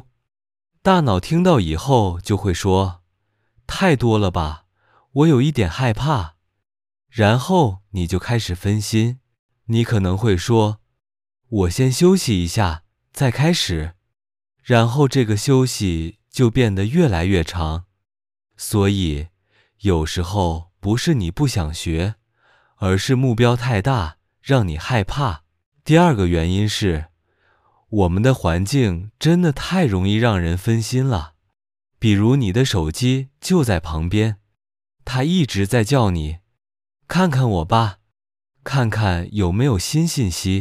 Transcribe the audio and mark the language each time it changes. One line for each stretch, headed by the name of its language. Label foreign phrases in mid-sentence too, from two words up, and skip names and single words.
Chinese: 大腦聽到以後就會說，太多了吧，我有一點害怕。然後你就開始分心，你可能會說，我先休息一下，再開始。然後這個休息就變得越來越長。所以，有時候不是你不想學，而是目標太大，讓你害怕。第二個原因是，我們的環境真的太容易讓人分心了。比如你的手機就在旁邊，它一直在叫你，看看我吧，看看有沒有新信息。